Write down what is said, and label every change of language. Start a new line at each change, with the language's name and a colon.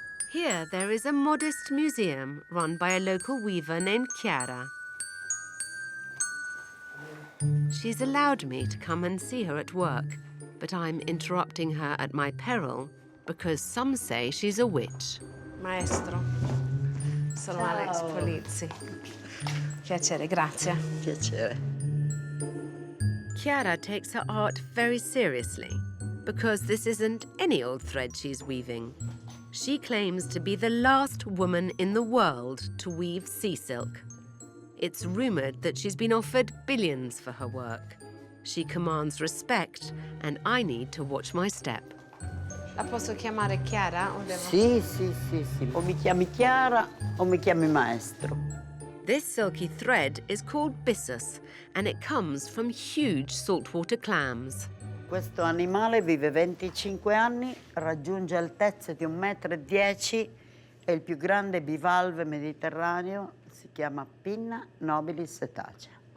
English: Here there is a modest museum run by a local weaver named Chiara. She's allowed me to come and see her at work, but I'm interrupting her at my peril because some say she's a witch.
Italian: Maestro, sono Alex Polizzi. Piacere, grazie. Piacere.
English: Chiara takes her art very seriously because this isn't any old thread she's weaving. She claims to be the last woman in the world to weave sea silk. It's rumoured that she's been offered billions for her work. She commands respect, and I need to watch my step.
Italian: La posso chiamare Chiara o devo... Sì. O mi chiami Chiara o mi chiami Maestro.
English: This silky thread is called byssus, and it comes from huge saltwater clams.
Italian: Questo animale vive 25 anni, raggiunge altezze di 1,10 m, è il più grande bivalve mediterraneo, si chiama Pinna nobilis etacea.